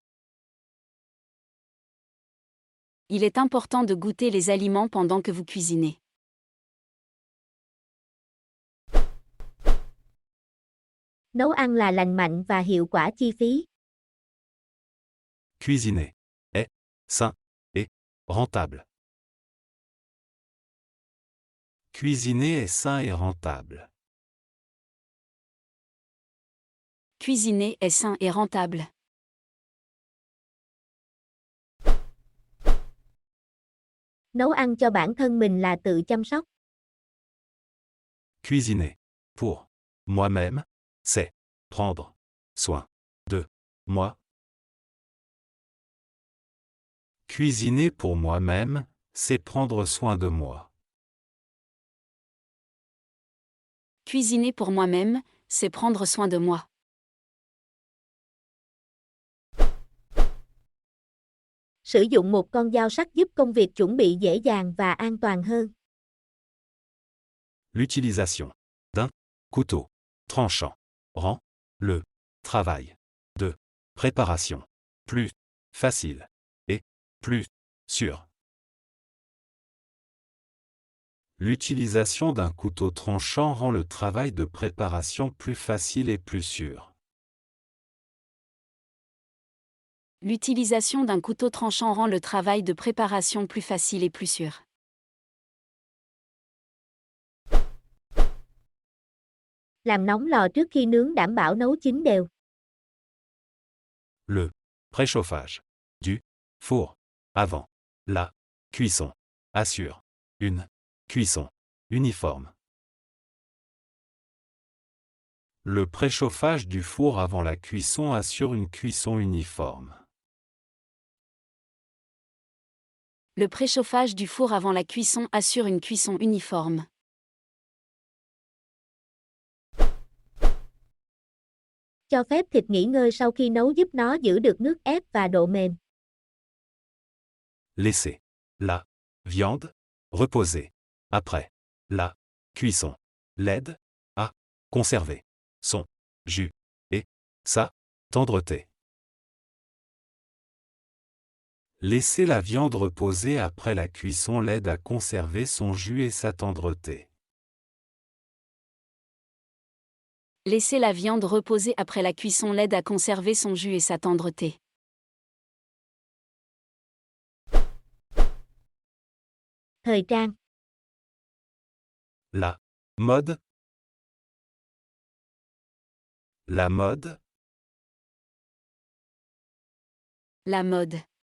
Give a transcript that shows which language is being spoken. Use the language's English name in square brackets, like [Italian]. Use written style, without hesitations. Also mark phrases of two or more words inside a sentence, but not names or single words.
[French] Il est important de goûter les aliments pendant que vous cuisinez. [Vietnamese] Nấu ăn là lành mạnh và hiệu quả chi phí. [French] Cuisiner est sain et rentable. Cuisiner est sain et rentable. Cuisiner est sain et rentable. [Vietnamese] Nấu ăn cho bản thân mình là tự chăm sóc. [French] Cuisiner pour moi-même, c'est prendre soin de moi. Cuisiner pour moi-même, c'est prendre soin de moi. Cuisiner pour moi-même, c'est prendre soin de moi. [Vietnamese] Sử dụng một con dao sắc giúp công việc chuẩn bị dễ dàng và an toàn hơn. [French] L'utilisation d'un couteau tranchant rend le travail de préparation plus facile et plus sûr. L'utilisation d'un couteau tranchant rend le travail de préparation plus facile et plus sûr. L'utilisation d'un couteau tranchant rend le travail de préparation plus facile et plus sûr. [Vietnamese] Làm nóng lò trước khi nướng đảm bảo nấu chín đều. [French] Le préchauffage du four avant la cuisson assure une cuisson uniforme. Le préchauffage du four avant la cuisson assure une cuisson uniforme. Le préchauffage du four avant la cuisson assure une cuisson uniforme. [Vietnamese] Cho phép thịt nghỉ ngơi sau khi nấu giúp nó giữ được nước ép và độ mềm. [French] Laissez la viande reposer après la cuisson l'aide à conserver son jus et sa tendreté. Laisser la viande reposer après la cuisson l'aide à conserver son jus et sa tendreté. Laisser la viande reposer après la cuisson l'aide à conserver son jus et sa tendreté. [Vietnamese] Thời trang. [French] La mode. La mode. La mode.